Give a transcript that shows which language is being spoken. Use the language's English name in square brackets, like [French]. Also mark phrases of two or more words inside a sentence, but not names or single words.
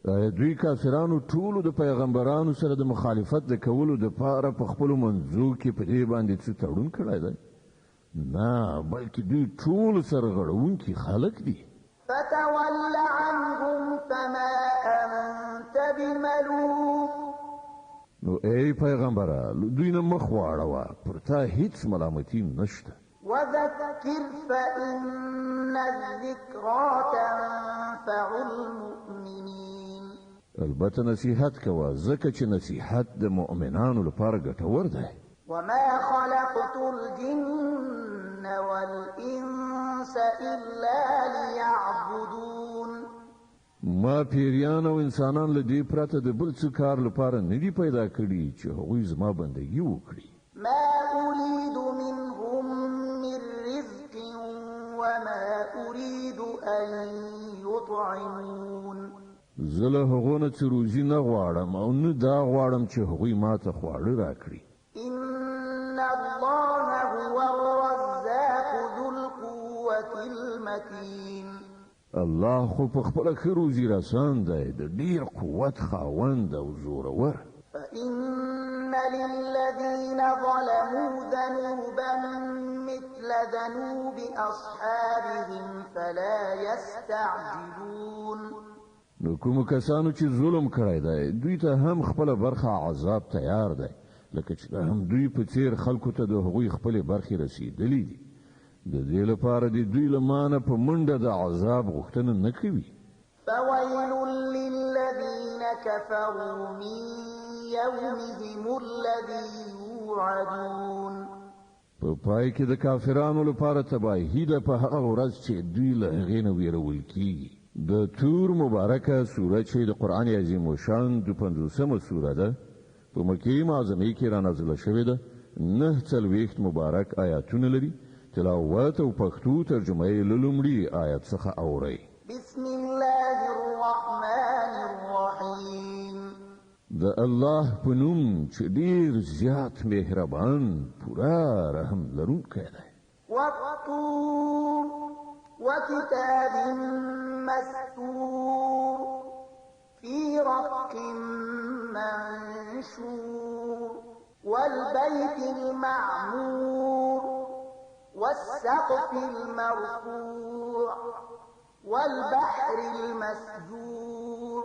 [Pashto] دوی کافرانو ټولو د پیغمبرانو سره د مخالفت د کولو د پاره په خپل منځو کې په دې باندې څه تړون کړی دی؟ نه، بلکې دوی ټول سرغړونکي خلک دي. [Arabic] فتول عنهم فما أنت بملوم. [Pashto] نو ای پیغمبره دوی نه مخ واړوه، پر تا هیڅ ملامتي نشته. [Arabic] وذكر فإن الذكرى تنفع المؤمنين. [Pashto] البته نصیحت کوه، ځکه چې نصیحت د مؤمنانو لپاره ګټور دی. [Arabic] وما خلقت الجن والإنس إلا ليعبدون. [Pashto] ما پیریان او انسانان له دې پرته د بل څه کار لپاره نه دي پیدا کړي چې هغوی زما بندګي وکړي. [Arabic] ما أريد منهم من رزق وما أريد أن يطعمون. [Pashto] زه له هغو نه څه روزي نه غواړم او نه دا غواړم چې هغوی ما ته خواړه راکړي. [Arabic] إن الله هو الرزاق ذو القوة المتين. [Pashto] الله خو په خپله ښه روزي رسان دی، د ډېر قوت خاوند او زورور. [Arabic] فإن للذين ظلموا ذنوبا مثل ذنوب أصحابهم فلا يستعجلون. [Pashto] نو کوم کسانو چې ظلم کړی دی دوی ته هم خپله برخه عذاب تیار دی، لکه چې هم دوی په څیر خلکو ته د هغوی خپلې برخې رسیدلې دي. د دې لپاره د دوی له مانه په منډه د عذاب غوښتنه نه کوي. [Arabic] فويل للذين كفروا من يومهم الذي يوعدون. [Pashto] په پای کې د کافرانو لپاره تباهي ده په هغه ورځ چې دوی له هغې نه ویرول کېږي. د تور مبارکه سوره چې د قرآن عظیم الشان 50مه سوره ده، په مکې معظمې کې رانازله شوې ده، 49 مبارک آیاتونه لري. تلاوت او پښتو ترجمه یې له لومړي آیت څخه اورئ. [Arabic] بسم الله الرحمن الرحیم. [Pashto] د الله په نوم چې ډېر زیات مهربان پوره رحم لرونکی دی. [Arabic] والطور وكتاب مسطور في رق منشور والبيت المعمور والسقف المرفوع والبحر المسجور.